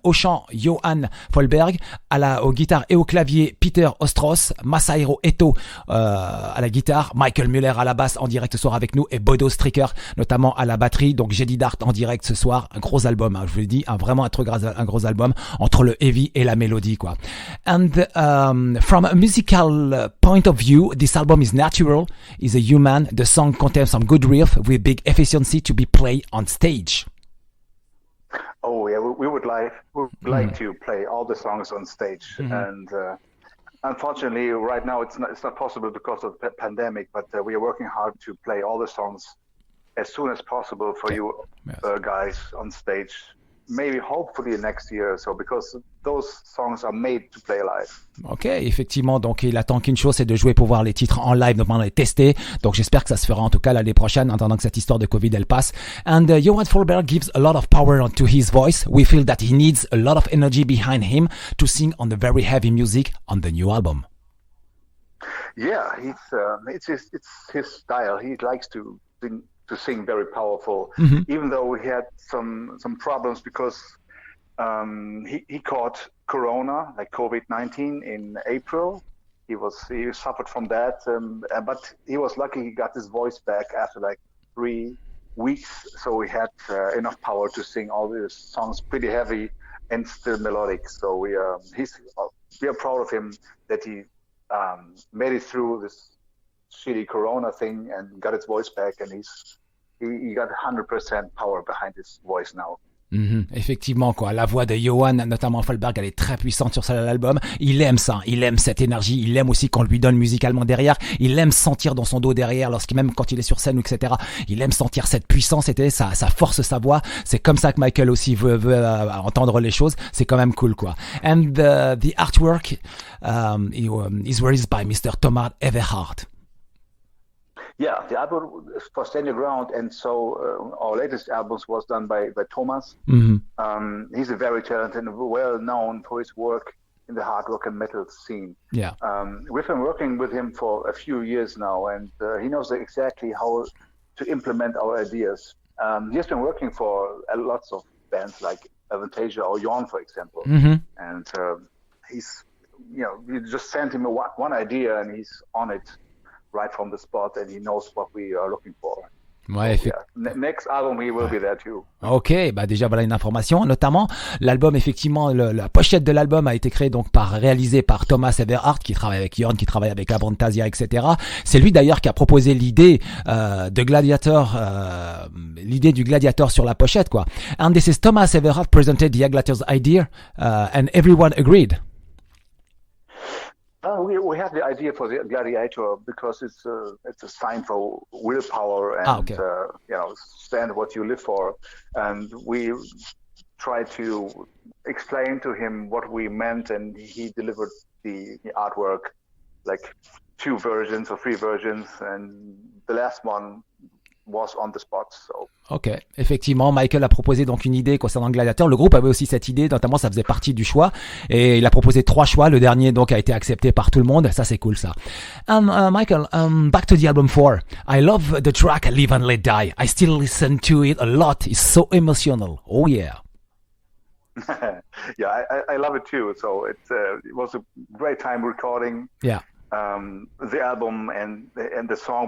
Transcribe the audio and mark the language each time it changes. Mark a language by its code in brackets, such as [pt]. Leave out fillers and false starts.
[fr] Au chant, Johan Fahlberg, aux guitares et au clavier, Peter Östros, Masahiro Eto à la guitare, Michael Müller à la basse en direct ce soir avec nous, et Bodo Stricker notamment à la batterie. Donc Jaded en direct ce soir, un gros album, je vous l'ai dit, vraiment un gros album entre le heavy et la mélodie quoi. [en] And from a musical point of view, this album is natural, is a human. The song contains some good riff with big efficiency to be played on stage. Oh yeah, we would like to play all the songs on stage, and unfortunately, right now it's not possible because of the pandemic. But we are working hard to play all the songs as soon as possible for you guys on stage. Maybe hopefully next year or so, because those songs are made to play live. [fr] Ok, effectivement, donc il attend qu'une chose, c'est de jouer pour voir les titres en live, notamment les tester. Donc j'espère que ça se fera en tout cas l'année prochaine, en attendant que cette histoire de Covid elle passe. [en] And Johan Fahlberg gives a lot of power to his voice. We feel that he needs a lot of energy behind him to sing on the very heavy music on the new album. Yeah, it's his style. He likes to sing very powerful, even though we had some problems because he caught Corona, like COVID-19 in April. He suffered from that, but he was lucky he got his voice back after like 3 weeks, so we had enough power to sing all these songs pretty heavy and still melodic. So we are proud of him that he made it through this shitty Corona thing and got his voice back, and he got 100% power behind his voice now. [fr] Effectivement, quoi. La voix de Johan, notamment Fahlberg, elle est très puissante sur l'album. Il aime ça, il aime cette énergie, il aime aussi qu'on lui donne musicalement derrière. Il aime sentir dans son dos derrière, même quand il est sur scène, etc. Il aime sentir cette puissance, ça force sa voix. C'est comme ça que Michael aussi veut entendre les choses. C'est quand même cool, quoi. [en] And the artwork is raised by Mr. Thomas Everhart. Yeah, the album for Stand Your Ground, and so our latest albums was done by Thomas. He's a very talented and well known for his work in the hard rock and metal scene. Yeah. We've been working with him for a few years now, and he knows exactly how to implement our ideas. He has been working for lots of bands like Avantasia or Johan, for example. And he's, you just send him one idea and he's on it right from the spot, and he knows what we are looking for. [fr] Ouais, [en] next album, he will be there too. [fr] Ok, bah déjà voilà une information. Notamment, l'album, effectivement, la pochette de l'album a été réalisée par Thomas Everhart, qui travaille avec Johan, qui travaille avec Avantasia, etc. C'est lui d'ailleurs qui a proposé l'idée de Gladiator, l'idée du Gladiator sur la pochette, quoi. [en] And this is Thomas Everhart presented the Gladiator's idea, and everyone agreed. We have the idea for the Gladiator because it's a sign for willpower and stand what you live for, and we tried to explain to him what we meant, and he delivered the artwork, like 2 versions or 3 versions, and the last one was on the spot. So. [fr] Ok, effectivement, Michael a proposé donc une idée concernant Gladiator. Le groupe avait aussi cette idée, notamment ça faisait partie du choix, et il a proposé 3 choix. Le dernier donc a été accepté par tout le monde. Ça c'est cool ça. [en] Michael, back to the album 4. I love the track Live and Let Die. I still listen to it a lot. It's so emotional. Oh yeah. Yeah, I love it too. So it was a great time recording. Yeah. The album and the song.